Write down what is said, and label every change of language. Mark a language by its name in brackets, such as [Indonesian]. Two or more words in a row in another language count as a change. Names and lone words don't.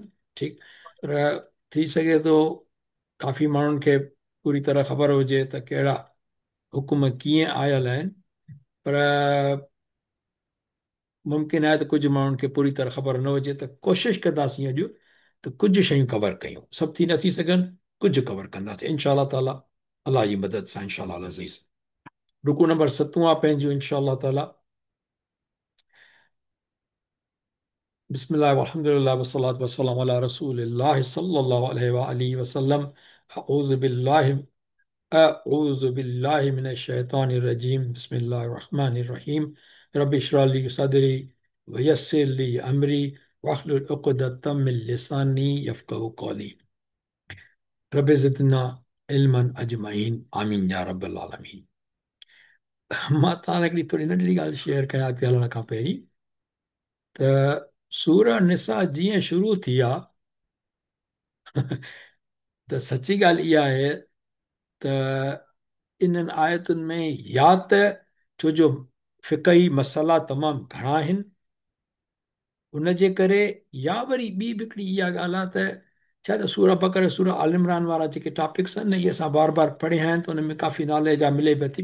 [Sindhi] ठीकु, पर थी सघे थो काफ़ी माण्हुनि खे पूरी तरह ख़बर हुजे त कहिड़ा हुकुम कीअं आयल आहिनि, पर मुमकिन आहे त कुझु माण्हुनि खे पूरी तरह ख़बर न हुजे। त कोशिशि कंदासीं अॼु त कुझु शयूं कवर कयूं। सभु थी नथी सघनि, कुझु कवर कंदासीं [Arabic] إن شاء تعالى, [Sindhi] अलाह जी मदद सां [Arabic] إن شاء العزيز. [Sindhi] रुकू नंबर 7 आहे पंहिंजो [Arabic] إن شاء تعالى. بسم الله والحمد لله والصلاة والسلام على رسول الله صلى الله عليه وآله وسلم. أعوذ بالله أعوذ بالله من الشيطان الرجيم. بسم الله الرحمن الرحيم. رب اشرح لي صدري ويسر لي أمري واحلل عقدة من لساني يفقهوا قولي. رب زدنا علما أجمعين آمين يا رب العالمين. [Sindhi] मां तव्हां हिकिड़ी थोरी नंढड़ी ॻाल्हि शेयर कयां थी हलण खां पहिरीं। त सूरह निसा जीअं शुरू थी आहे त सची ॻाल्हि इहा आहे त इन्हनि आयतुनि में या त छो जो फ़िक़ही मसइला तमामु घणा आहिनि उन जे करे, या वरी ॿी बि हिकिड़ी इहा ॻाल्हि आहे त छा त सूरह बक़रा सूरह आल इमरान वारा जेके टॉपिक्स आहिनि न, इहे असां बार बार पढ़िया आहिनि, त उन में काफ़ी नॉलेज आहे, मिले पई थी।